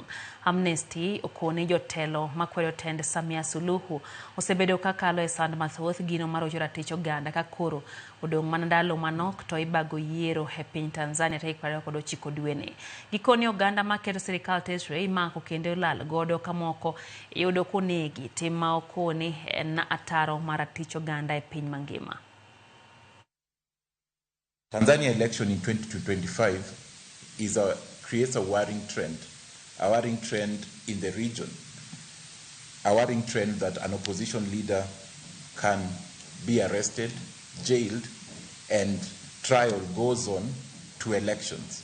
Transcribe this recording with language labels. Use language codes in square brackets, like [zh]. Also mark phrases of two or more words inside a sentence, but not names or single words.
[luo] Amnesty okone jotelo makwedo tend Samia Suluhu osebedo kakalo e sand mathoth gino mar rocho ratich oganda ka koro odong' mana ndalo manok to ibago yiero e piny Tanzania tarik 29 dweni. Gikoni oganda maketo sirikal tesre imako kendo lal godo kamoko iyudo konegi tim ma okoni en ataro mar ratich oganda e piny mangima. [en] Tanzania election in 2025 creates a worrying trend in the region, a worrying trend that an opposition leader can be arrested, jailed, and trial goes on to elections.